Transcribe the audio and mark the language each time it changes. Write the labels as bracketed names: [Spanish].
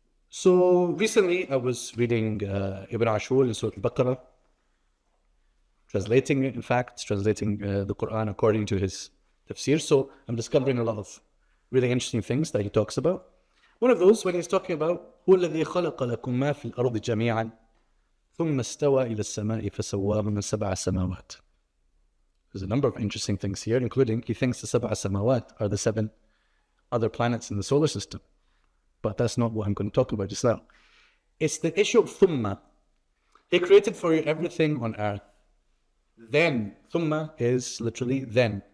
[English] So recently I was reading Ibn Ashur in Surah Al-Baqarah, translating it, in fact, translating the Quran according to his tafsir. So I'm discovering a lot of really interesting things that he talks about. One of those, when he's talking about [Arabic] هو الذي خلق لكم ما في الأرض جميعا ثم استوى إلى السماء فسواهن سبع سماوات. [English] There's a number of interesting things here, including he thinks the سبع سماوات are the 7 other planets in the solar system. But that's not what I'm going to talk about just now. It's the issue of thumma. He created for you everything on earth. Then, thumma is literally then.